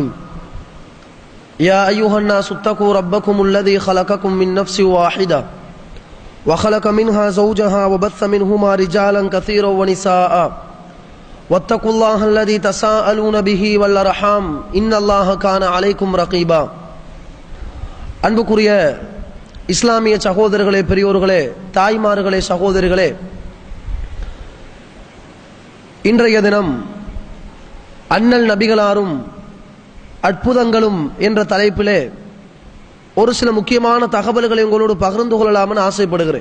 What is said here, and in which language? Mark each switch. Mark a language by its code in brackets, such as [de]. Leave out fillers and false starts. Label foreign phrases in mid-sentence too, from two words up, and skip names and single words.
[ar] يا أيها الناس اتقوا ربكم الذي خلقكم من نفس واحدة وخلق منها زوجها وبث منهما رجالا كثيرا ونساء واتقوا الله الذي تساءلون به والأرحام إن الله كان عليكم رقيبا. [ta] அன்புக்குரிய இஸ்லாமிய சகோதரர்களே, பெரியோர்களே, தாய்மார்களே, சகோதரிகளே, இன்றைய தினம் அண்ணல் நபிகளாரும் அற்புதங்களும் என்ற தலைப்பிலே ஒரு சில முக்கியமான தகவல்களை உங்களோடு பகிர்ந்து கொள்ளலாம்னு ஆசைப்படுகிறேன்.